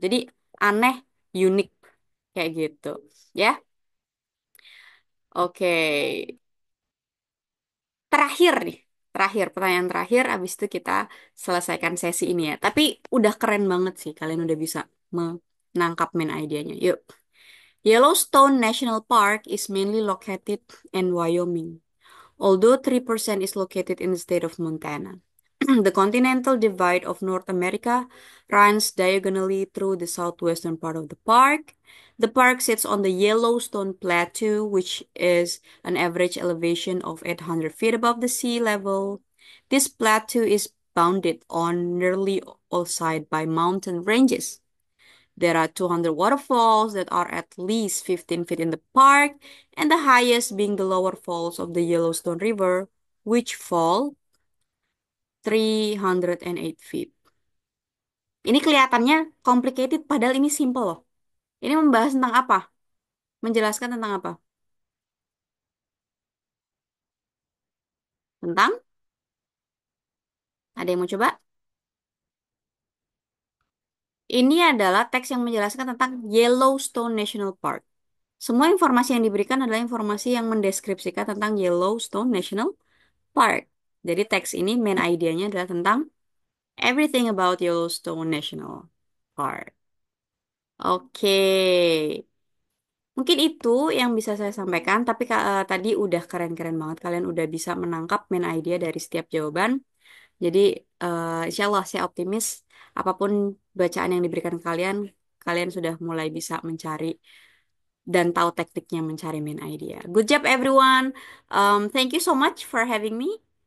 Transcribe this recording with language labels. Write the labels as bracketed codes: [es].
[id] Jadi aneh, unik kayak gitu. Ya. Oke. Terakhir nih. Terakhir, pertanyaan terakhir, abis itu kita selesaikan sesi ini ya. Tapi udah keren banget sih, kalian udah bisa menangkap main idenya. Yuk. [en] Yellowstone National Park is mainly located in Wyoming, although 3% is located in the state of Montana. The continental divide of North America runs diagonally through the southwestern part of the park. The park sits on the Yellowstone Plateau, which is an average elevation of 800 feet above the sea level. This plateau is bounded on nearly all sides by mountain ranges. There are 200 waterfalls that are at least 15 feet in the park, and the highest being the lower falls of the Yellowstone River, which fall 308 feet. [id] Ini kelihatannya complicated, padahal ini simple loh. Ini membahas tentang apa? Menjelaskan tentang apa? Tentang? Ada yang mau coba? Ini adalah teks yang menjelaskan tentang Yellowstone National Park. Semua informasi yang diberikan adalah informasi yang mendeskripsikan tentang Yellowstone National Park. Jadi teks ini main idenya adalah tentang [en] everything about Yellowstone National Park. [id] Oke. Mungkin itu yang bisa saya sampaikan, tapi tadi udah keren-keren banget. Kalian udah bisa menangkap main idea dari setiap jawaban. Jadi, insya Allah saya optimis apapun bacaan yang diberikan kalian, kalian sudah mulai bisa mencari dan tahu tekniknya mencari main idea. [en] Good job everyone. Thank you so much for having me.